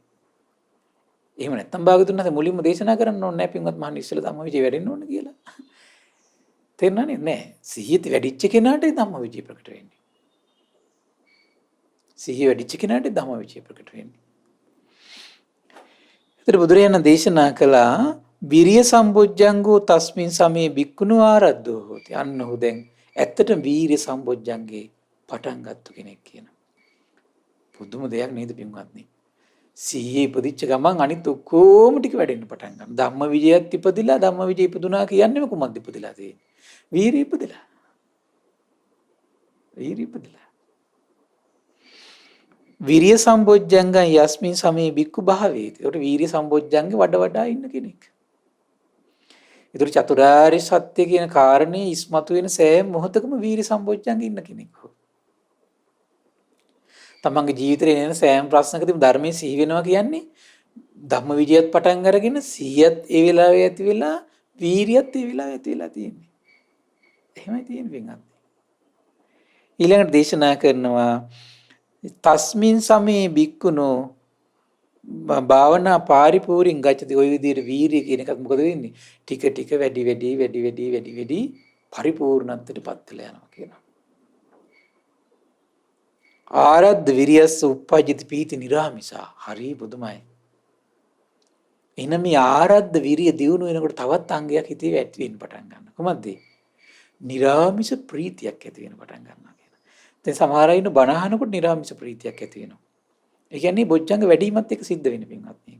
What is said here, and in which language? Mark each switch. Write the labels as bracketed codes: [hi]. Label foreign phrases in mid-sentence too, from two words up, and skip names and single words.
[si] එහෙම නැත්නම් භාගතුන් මුලින්ම දේශනා කරන්න ඕනේ නැහැ පින්වත් මහන්නේ ඉස්සෙල්ල ධම්මවිචය වැඩෙන්න ඕන කියලා. තේරුණානේ නැහැ. සිහිය වැඩිච්ච කෙනාටයි ධම්මවිචය ප්‍රකට වෙන්නේ. සිහිය වැඩිච්ච කෙනාටයි ධම්මවිචය ප්‍රකට වෙන්නේ. ඒතර බුදුරජාණන් දේශනා කළා [pi] විරිය සම්බොජ්ජංගෝ තස්මින් සමේ බික්කුණු ආරද්ධෝ හෝති. [si] අන්න ඔහු දැන් ඇත්තට වීරිය සම්බොජ්ජංගේ පටන් ගත්ත කෙනෙක් කියන. පුදුම දෙයක් නේද පින්වත්නි? සිහියේ ඉපදිච්ච ගමන් අනිත් ඔක්කොම ටික වැඩෙන්න පටන් ගන්නවා. ධම්ම විජයත් ඉපදිලා ධම්ම විජය ඉපදුනා කියන්නේම කුමක්ද ඉපදිලා තියෙන්නේ? වීරිය ඉපදිලා. වීරිය ඉපදිලා. [pi] විරිය සම්බොජ්ජංගං යස්මින් සමේ බික්කු භාවේති. [si] ඒකට වීරිය සම්බොජ්ජංගේ වඩා ඉන්න කෙනෙක්. ඒතර චතුරාර්ය සත්‍ය කියන කාරණේ ඉස්මතු වෙන සෑම මොහොතකම වීරිය සම්බොජ්ජංගේ ඉන්න කෙනෙක්. තමන්ගේ ජීවිතේ එන සෑම ප්‍රශ්නකදීම ධර්මයේ සිහි වෙනවා කියන්නේ ධම්ම විජයත් පටන් අරගෙන සිහියත් ඒ වෙලාවේ ඇති වෙලා වීරියත් ඒ වෙලාවේ ඇති වෙලා තියෙන්නේ. එහෙමයි තියෙන්නේ වෙනත්. ඊළඟට දේශනා කරනවා [pi] තස්මින් සමේ බික්කුණෝ භාවනා පාරිපූර්ණං ගච්ඡති. [si] ওই විදිහට වීරිය කියන එකත් මොකද වෙන්නේ? ටික ටික වැඩි පරිපූර්ණත්වයටපත් වෙලා යනවා කියනවා. [pi] ආරද්ධ විරියස්ස උප්පජ්ජති පීති නිරාමිසා. [si] හරි බුදුමයි. එන මේ ආරද්ධ විරිය දියුණු වෙනකොට තවත් අංගයක් හිතේ ඇති වෙන්න පටන් ගන්නවා. කොහොමද? නිරාමිස ප්‍රීතියක් ඇති වෙන්න පටන් ගන්නවා කියන. දැන් සමහර අය ඉන්න බණ අහනකොට නිරාමිස ප්‍රීතියක් ඇති වෙනවා. ඒ කියන්නේ බොජ්ජංග වැඩිමත් එක සිද්ධ වෙන පින්වත් මේක.